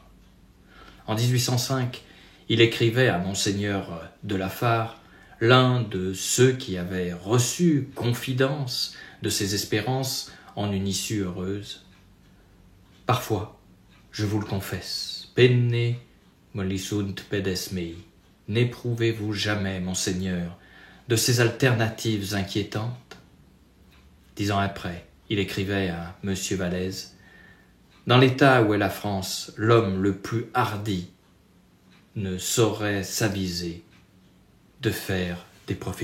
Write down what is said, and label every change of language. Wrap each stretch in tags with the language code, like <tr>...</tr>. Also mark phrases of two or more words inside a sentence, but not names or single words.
<fr>En 1805, il écrivait à Monseigneur de La Fare, l'un de ceux qui avaient reçu confidence de ses espérances en une issue heureuse. « Parfois, je vous le confesse,</fr> <la>penne mollisunt pedes mei.</la> <fr>N'éprouvez-vous jamais, Monseigneur, de ces alternatives inquiétantes ?» 10 ans après, il écrivait à M. Vallès, « Dans l'état où est la France, l'homme le plus hardi ne saurait s'aviser de faire des prophéties.</fr>